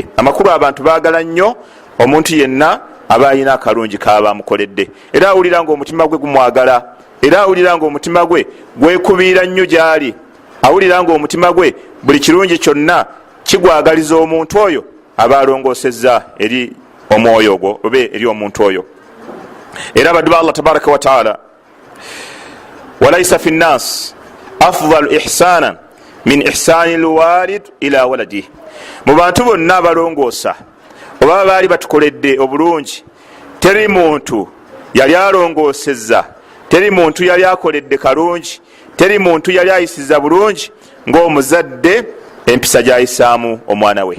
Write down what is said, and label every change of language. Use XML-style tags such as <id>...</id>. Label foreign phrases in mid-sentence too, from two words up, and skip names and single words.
<lg>Amakulu abantu baagala nnyo omuntu yenna aba alina akalungi kaba amukoledde, era awulira nga omutima gwe gumwagala, era awulira nga omutima gwe gwekubiira nnyo gyali, awulira nga omutima gwe buli kirungi kyonna kigwagaliza omuntu oyo aba alongoosezza eri omwoyo ogwo oba eri omuntu oyo. Era abaddu ba</lg> <ar>Allah تبارك وتعالى وليس في الناس أفضل إحسانا من إحسان الوالد إلى ولده.</ar> <lg>Mu bantu bonna abalongoosa oba baali batukoledde obulungi, teri muntu yali alongoosezza, teri muntu yali akoledde kalungi, teri muntu yali ayisiza bulungi ng'omuzadde empisa gy'ayisaamu omwana we.</lg>